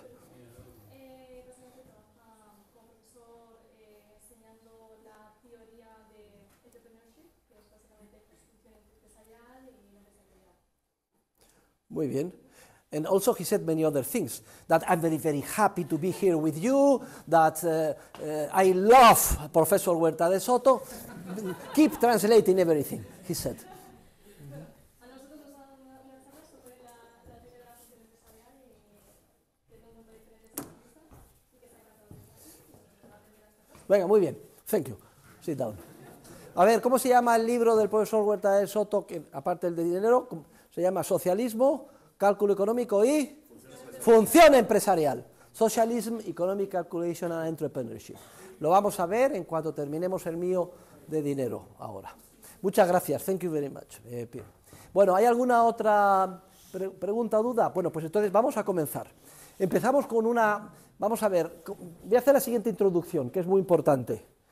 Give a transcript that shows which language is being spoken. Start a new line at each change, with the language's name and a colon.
Spanish: Básicamente trabaja como profesor enseñando la teoría de entrepreneurship, que es básicamente construcción empresarial y empresarialidad. Muy bien.
English: And also he said many other things, that I'm very, very happy to be here with you, that I love Professor Huerta de Soto. Keep translating everything, he said.
Spanish: A nosotros nos han dado una charla sobre la teoría de la función empresarial y de un montón de diferentes artistas y que está encantado Venga, muy bien.
English: Thank you. Sit down.
Spanish: A ver, ¿cómo se llama el libro del profesor Huerta de Soto, que aparte del de dinero, se llama Socialismo, Cálculo Económico y Función Empresarial?
English: Socialism, Economic Calculation and Entrepreneurship.
Spanish: Lo vamos a ver en cuanto terminemos el mío de dinero ahora. Muchas gracias.
English: Thank you very much,
Spanish: Pierre. Bueno, ¿hay alguna otra pregunta o duda? Bueno, pues entonces vamos a comenzar. Empezamos con una... Vamos a ver, voy a hacer la siguiente introducción, que es muy importante.